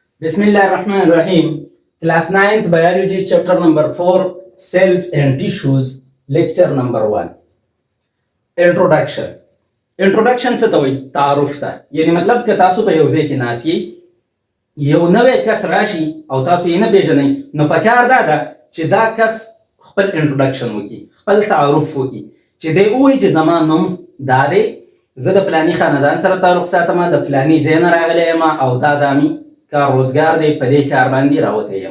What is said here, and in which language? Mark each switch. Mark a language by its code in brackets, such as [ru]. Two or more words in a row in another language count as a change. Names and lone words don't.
[ar] بسم الله الرحمن الرحيم. [en] Class 9th Biology Chapter number 4 Cells and Tissues Lecture number 1 Introduction. [ps] Introduction څه ته وایي؟ تعارف ته. یعنی مطلب که تاسو په یو ځای کې ناست یې یو نوی کس راشي او تاسو یې نه پیژنئ نو پکار دا ده چې دا کس خپل انټروډکشن وکړي، خپل تعارف وکړي، چې دی ووایي چې زما نوم دا دی، زه د فلاني خاندان سره تعلق ساتم، د فلاني ځای نه راغلی یم او دا دامي کار روزګار دی، په دې کار باندې راوتی یم.